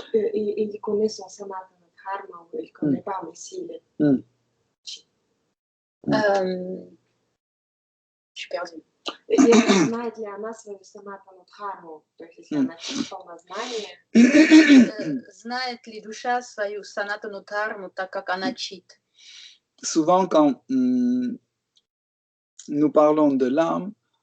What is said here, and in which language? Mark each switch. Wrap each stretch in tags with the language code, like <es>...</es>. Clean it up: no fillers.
<fr>Il connaît son sanatana dharma, ou il connaît pas, mais s'il est Chit. Je suis perdue.</fr> <ru>Я знаю для нас свою санатану дхарму, то есть если она полна знания. Знает ли душа свою санатану дхарму, так как она чит?</ru> <fr>Souvent, quand nous parlons de l'âme,</fr>